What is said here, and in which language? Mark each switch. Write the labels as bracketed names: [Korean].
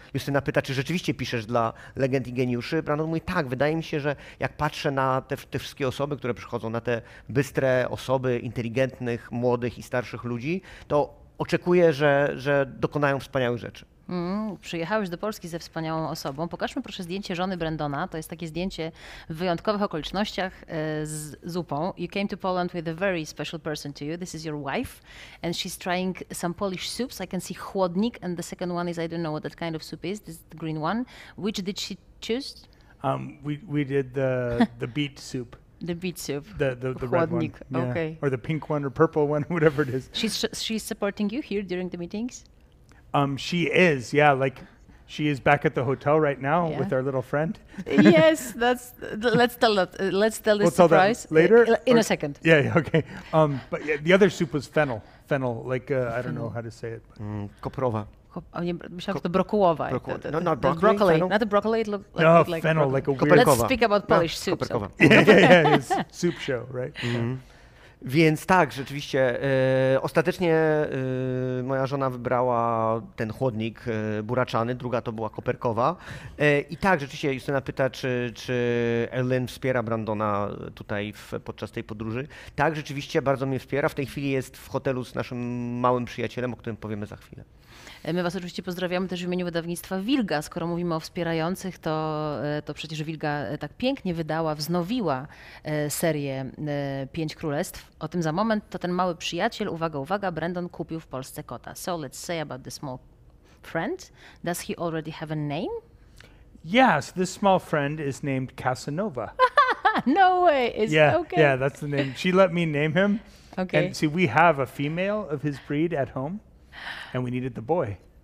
[Polish] Justyna pyta, czy rzeczywiście piszesz dla legend i geniuszy. Brandon mówi, tak, wydaje mi się, że jak patrzę na te wszystkie osoby, które przychodzą, na te bystre osoby, inteligentnych, młodych i starszych ludzi, to oczekuję, że dokonają wspaniałych rzeczy. Przyjechałeś do Polski ze wspaniałą osobą. Pokażmy proszę zdjęcie żony Brandona. To jest takie zdjęcie w wyjątkowych okolicznościach z zupą. [English] You came to Poland with a very special person to you. This is your wife and she's trying some Polish soups. I can see chłodnik and the second one is, I don't know what that kind of soup is. This is the green one. Which did she choose? We did the beet soup. The beet soup. The red one. Yeah. Okay. Or the pink one or purple one, whatever it is. She's supporting you here during the meetings? She is, yeah. Like, she is back at the hotel right now with our little friend. Yes, let's tell this surprise that later in a second. Yeah, okay. But yeah, the other soup was fennel, like I don't know how to say it. [Polish] Koprowa. Myślałam, że to brokułowa. [English] No, not broccoli. Not the broccoli. It looked like fennel, like a weird. Let's speak about Polish soup. Yeah, it's soup show, right? [Polish] Więc tak, rzeczywiście, ostatecznie moja żona wybrała ten chłodnik buraczany, druga to była koperkowa. I tak, rzeczywiście Justyna pyta, czy Ellen wspiera Brandona tutaj podczas tej podróży. Tak, rzeczywiście bardzo mnie wspiera. W tej chwili jest w hotelu z naszym małym przyjacielem, o którym powiemy za chwilę. My was oczywiście pozdrawiamy też w imieniu Wydawnictwa Wilga. Skoro mówimy o wspierających, to przecież Wilga tak pięknie wznowiła serię Pięć królestw. O tym za moment. To ten mały przyjaciel, uwaga, Brandon kupił w Polsce kota. [English] So let's say about the small friend. Does he already have a name? Yes, this small friend is named Casanova. No way. Yeah, that's the name. She let me name him. Okay. And see, we have a female of his breed at home. And we needed the boy.